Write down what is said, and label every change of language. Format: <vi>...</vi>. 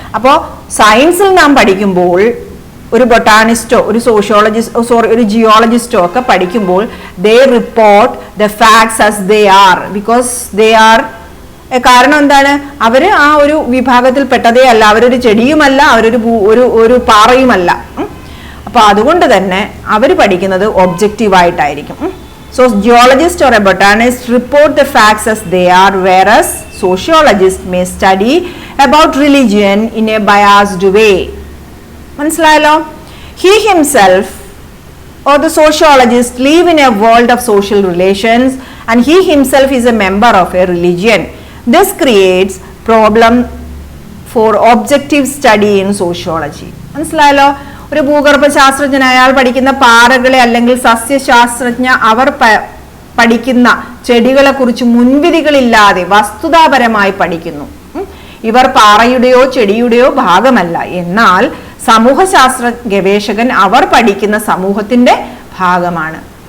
<ml>അപ്പോ സയൻസിൽ നാം പഠിക്കുമ്പോൾ ഒരു ബൊട്ടാണിസ്റ്റോ ഒരു ഒരു ജിയോളജിസ്റ്റോ ഒക്കെ പഠിക്കുമ്പോൾ</ml> <en>they report the facts as they are,</en> <ml>because they are. കാരണം എന്താണ്? അവര് ആ ഒരു വിഭാഗത്തിൽ പെട്ടതേ അല്ല, അവരൊരു ചെടിയുമല്ല, അവരൊരു പാറയുമല്ല. അപ്പൊ അതുകൊണ്ട് തന്നെ അവര് പഠിക്കുന്നത് ഒബ്ജക്റ്റീവായിട്ടായിരിക്കും.</ml> <en>So geologist or a botanist report the facts as they are, whereas sociologist may study about religion in a biased way.</en> <ml>മനസ്സിലായല്ലോ?</ml> <en>He himself or the sociologist live in a world of social relations and he himself is a member of a religion. This creates problem for objective study in sociology.</en> <ml>മനസ്സിലായല്ലോ? ഒരു ഭൂഗർഭശാസ്ത്രജ്ഞൻ അയാൾ പഠിക്കുന്ന പാറകളെ അല്ലെങ്കിൽ സസ്യശാസ്ത്രജ്ഞ അവർ പഠിക്കുന്ന ചെടികളെ കുറിച്ച് മുൻവിധികളില്ലാതെ വസ്തുതാപരമായി പഠിക്കുന്നു. ഇവർ പാറയുടെയോ ചെടിയുടെയോ ഭാഗമല്ല. എന്നാൽ സമൂഹശാസ്ത്ര ഗവേഷകൻ അവർ പഠിക്കുന്ന സമൂഹത്തിന്റെ ഭാഗമാണ്.</ml>